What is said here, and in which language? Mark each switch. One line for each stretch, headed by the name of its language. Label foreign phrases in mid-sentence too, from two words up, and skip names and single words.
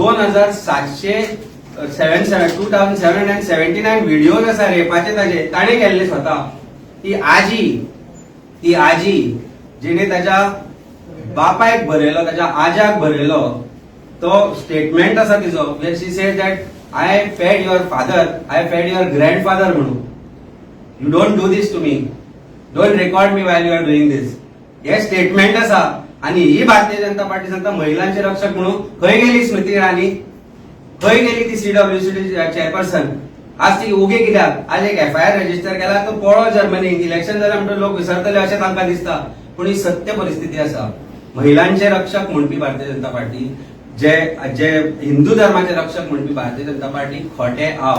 Konkani: 2779 व्हिडिओज आसा रेपाचे ताजे, ताणे केल्ले स्वता. ती आजी जिणे ताच्या बापायक बरयलो, ताच्या आज्याक बरयलो तो स्टेटमेंट आसा तिचो,
English: where she says that I fed your father, I fed your grandfather
Konkani: म्हणून.
English: You don't do this to me, don't record me while you are doing this.
Konkani: हे स्टेटमेंट आसा. आणि ही भारतीय जनता पार्टी सांगता महिलांचे रक्षक म्हणून. खंय गेली स्मृती इराणी? खंय गेली ती CWC चेअरपर्सन? आज ती उगे कित्याक? आज एक FIR रजिस्टर केला तो पळो जर्मनीक. इलेक्शन जाल्यार म्हणटा लोक विसरतले अशें तांकां दिसता. पूण ही सत्य परिस्थिती आसा. महिलांचे रक्षक म्हणपी भारतीय जनता पार्टी, जे हिंदू धर्माचे रक्षक म्हणपी भारतीय जनता पार्टी खोटे आव.